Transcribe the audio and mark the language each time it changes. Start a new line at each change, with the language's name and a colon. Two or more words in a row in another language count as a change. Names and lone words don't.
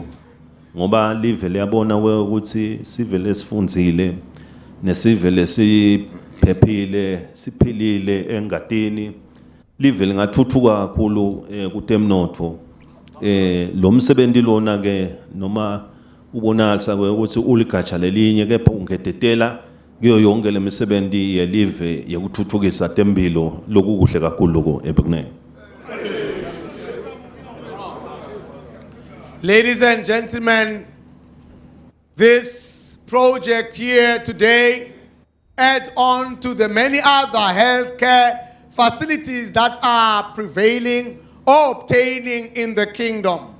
Swati: ngoba live liyabona ukuthi sivele sifundzile nesivele siphephile siphilile engatini live lingathuthuka kakhulu kutemnotho lo msebenzi lona ke noma ubonakala ukuthi uligatsha lelinye kepha ungetetela kuyo yonke lemisebenzi yelive yokuthuthukisa tempilo lokukuhle kakhulu lokho ebekunene.
English: Ladies and gentlemen, this project here today adds on to the many other healthcare facilities that are prevailing or obtaining in the kingdom.